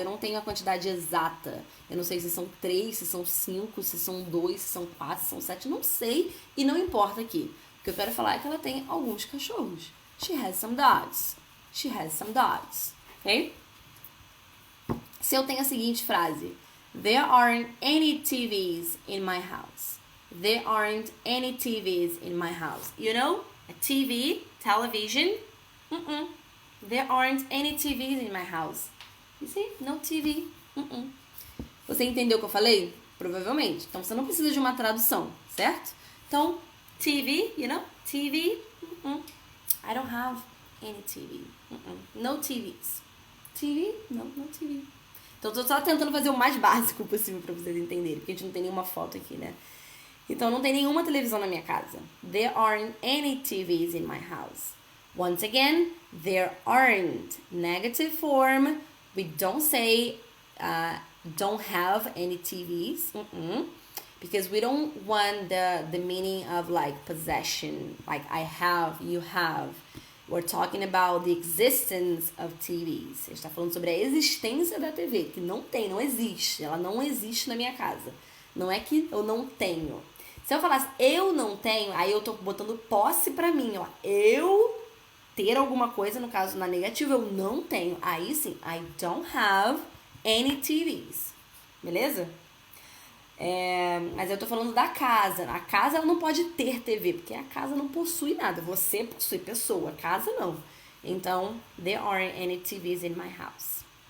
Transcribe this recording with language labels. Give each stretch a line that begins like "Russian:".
Portuguese: Eu não tenho a quantidade exata. Eu não sei se são 3, se são 5, se são 2, se são 4, se são 7. Não sei e não importa aqui. O que eu quero falar é que ela tem alguns cachorros.
English: She has some dogs. She has some dogs. Ok?
Portuguese: Se eu tenho a seguinte frase.
English: There aren't any TVs in my house. There aren't any TVs in my house. You know? A TV, television. There aren't any TVs in my house. You see? No TV.
Portuguese: Você entendeu o que eu falei? Provavelmente. Então, você não precisa de uma tradução, certo?
English: Então, TV, you know? TV. I don't have any TV. No TVs. TV? No TV.
Portuguese: Então, eu tô só tentando fazer o mais básico possível pra vocês entenderem. Porque a gente não tem nenhuma foto aqui, né? Então, não tem nenhuma televisão na minha casa.
English: There aren't any TVs in my house. Once again, there aren't. Negative form. We don't say don't have any TVs. Because we don't want the meaning of like possession. Like I have, you have. We're talking about the existence of TVs.
Portuguese: A gente está falando sobre a existência da TV, que não tem, não existe. Ela não existe na minha casa. Não é que eu não tenho. Se eu falasse eu não tenho, aí eu tô botando posse pra mim, ó. Eu ter alguma coisa, no caso, na negativa, eu não tenho. Aí sim,
English: I don't have any TVs.
Portuguese: Beleza? Mas eu tô falando da casa. A casa, ela não pode ter TV, porque a casa não possui nada. Você possui pessoa, a casa não. Então,
English: there aren't any TVs in my house.